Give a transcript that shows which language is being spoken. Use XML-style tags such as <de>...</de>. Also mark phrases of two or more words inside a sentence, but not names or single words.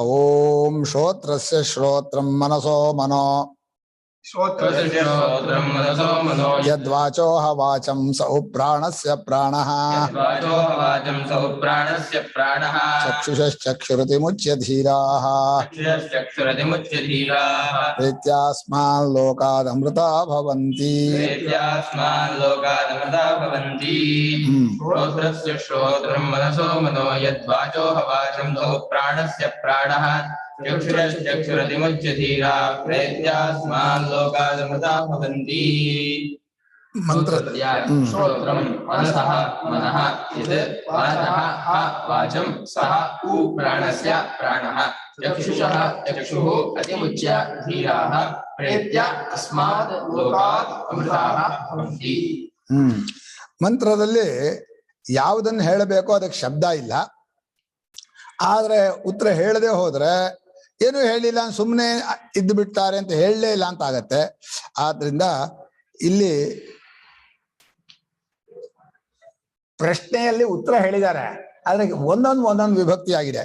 <sa>ಓಂ ಶ್ರೋತ್ರಸ್ಯ ಶ್ರೋತ್ರಂ ಮನಸೋ ಮನೋ ಯದ್ವಾಚೋಹ ವಾಚಂ ಸೌ ಪ್ರಾಣಸ್ಯ ಪ್ರಾಣಃ ಚಕ್ಷುಷಶ್ಚಕ್ಷುರತಿಮುಚ್ಯ ಧೀರಾಃ ಪ್ರೀತ್ಯಾಸ್ಮಾನ್ ಲೋಕಾದಮೃತಾ ಭವಂತಿ. ಶ್ರೋತ್ರಂ ಮನಸೋ ಮನೋ ಯದ್ವಾಚೋಹ ವಾಚಂ ಸೌ ಪ್ರಾಣಸ್ಯ ಪ್ರಾಣಃ ಚಕ್ಷುರತಿಮುಚ್ಯ ಧೀರಾ ಪ್ರೇತ್ಯಾಸ್ಮಾನ್ ಲೋಕಾದಮೃತಾ ಭವಂತಿ. ಮಂತ್ರ ಶ್ರೋತ್ರಂ ಮನಸಃ ಮನಃ ಯದ್ ವಾಚಃ ವಾಚಂ ಸಃ ಉ ಪ್ರಾಣಸ್ಯ ಪ್ರಾಣಃ ಚಕ್ಷುಷಃ ಚಕ್ಷುಃ ಅತಿಮುಚ್ಯ ಧೀರಾಃ ಪ್ರೇತ್ಯ ಅಸ್ಮಾತ್ ಲೋಕಾತ್ ಅಮೃತಾಃ ಭವಂತಿ.</sa> <kn>ಮಂತ್ರದಲ್ಲಿ ಯಾವುದನ್ನು ಹೇಳಬೇಕೋ ಅದಕ್ಕೆ ಶಬ್ದ ಇಲ್ಲ. ಆದ್ರೆ ಉತ್ತರ ಹೇಳದೆ ಹೋದ್ರೆ ಏನು ಹೇಳಿಲ್ಲ, ಸುಮ್ಮನೆ ಇದ್ದು ಬಿಡ್ತಾರೆ ಅಂತ ಹೇಳಲೇ ಇಲ್ಲ ಅಂತ ಆಗತ್ತೆ. ಆದ್ರಿಂದ ಇಲ್ಲಿ ಪ್ರಶ್ನೆಯಲ್ಲಿ ಉತ್ತರ ಹೇಳಿದ್ದಾರೆ, ಆದ್ರೆ ಒಂದೊಂದು ವಿಭಕ್ತಿ ಆಗಿದೆ.</kn>